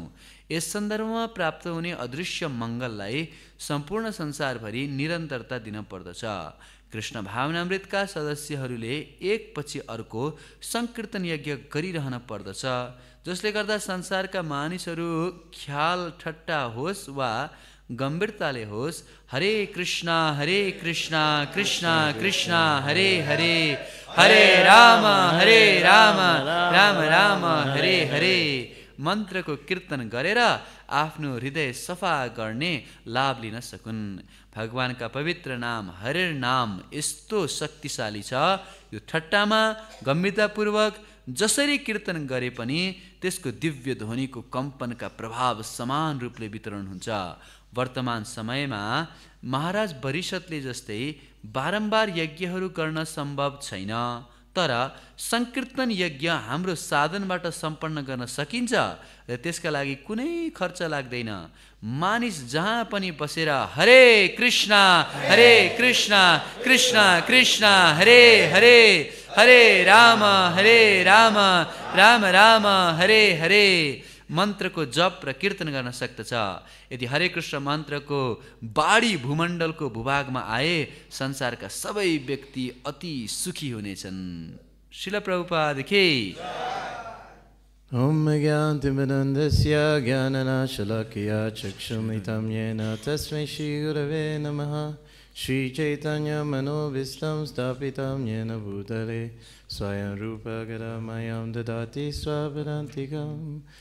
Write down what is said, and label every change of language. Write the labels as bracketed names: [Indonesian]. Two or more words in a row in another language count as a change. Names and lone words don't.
[Nepali] यस सन्दर्भमा प्राप्त हुने अदृश्य मङ्गललाई सम्पूर्ण संसारभरि निरन्तरता दिन पर्दछ। कृष्ण भावनामृतका सदस्यहरूले एकपछि अर्को संकीर्तन यज्ञ गरिरहन पर्दछ, जसले गर्दा संसारका मानिसहरू ख्याल ठट्टा होस् वा गम्भीरताले होस् [Sanskrit] हरे कृष्ण कृष्ण कृष्ण हरे हरे हरे राम राम राम हरे हरे [Nepali] मन्त्रको कीर्तन गरेर आफ्नो हृदय सफा गर्ने लाभ लिन सकुन्। भगवानका पवित्र नाम हरेर नाम यस्तो शक्तिशाली छ, यो ठट्टामा गम्भीरतापूर्वक जसरी कीर्तन गरे पनि त्यसको दिव्य ध्वनिको कम्पनका प्रभाव समान रूपले वितरण हुन्छ। वर्तमान समयमा महाराज वरिषदले जस्तै बारम्बार यज्ञहरू गर्न सम्भव छैन, तर संकीर्तन यज्ञ हाम्रो साधनबाट सम्पन्न गर्न सकिन्छ र त्यसका लागि कुनै खर्च लाग्दैन। मानिस जहाँ पनि बसेर [Sanskrit] हरे कृष्ण कृष्ण कृष्ण हरे हरे हरे राम राम राम हरे हरे [Nepali] मन्त्रको जप र कीर्तन गर्न सक्दछ। यदि हरे कृष्ण मन्त्रको बाढी भूमण्डलको भूभागमा आए संसारका सबै व्यक्ति अति सुखी हुनेछन्। श्रील प्रभुपाद की [Sanskrit] ॐ ज्ञानतिमिरान्धस्य ज्ञानाञ्जनशलाकया चक्षुरुन्मीलितं येन तस्मै श्री गुरवे नमः श्री चैतन्य मनोऽभीष्टं स्थापितं येन भूतले स्वयं रूपः कदा मह्यं ददाति स्वपदान्तिकम्